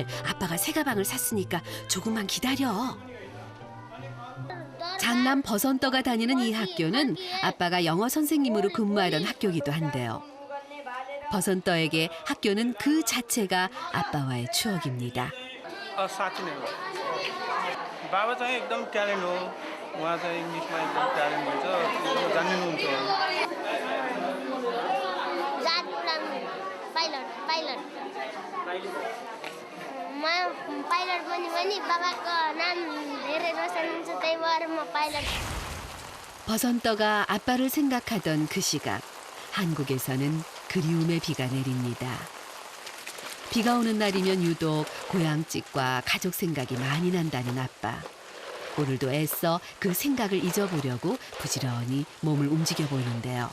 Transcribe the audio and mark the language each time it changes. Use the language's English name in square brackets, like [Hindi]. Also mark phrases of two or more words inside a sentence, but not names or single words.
[Korean] 아빠가 새 가방을 샀으니까 조금만 기다려. 장남 버선떠가 다니는 이 학교는 아빠가 영어 선생님으로 근무하던 학교이기도 한데요. 버선떠에게 학교는 그 자체가 아빠와의 추억입니다. [Nepali] साँच्ची नै हो बाबा चाहिँ एकदम ट्यालेन्ट हो उहाँ चाहिँ इङ्ग्लिसमा एकदम ट्यालेन्ट हुन्छ एकदम जान्नुहुन्छ पाइलट बन्यो भने बाबाको नाम धेरै रोशन हुन्छ त्यही भएर म पाइलट. [Korean] 버선떠가 아빠를 생각하던 그 시각, 한국에서는 그리움의 비가 내립니다. 비가 오는 날이면 유독 고향집과 가족 생각이 많이 난다는 아빠. 오늘도 애써 그 생각을 잊어보려고 부지런히 몸을 움직여 보이는데요.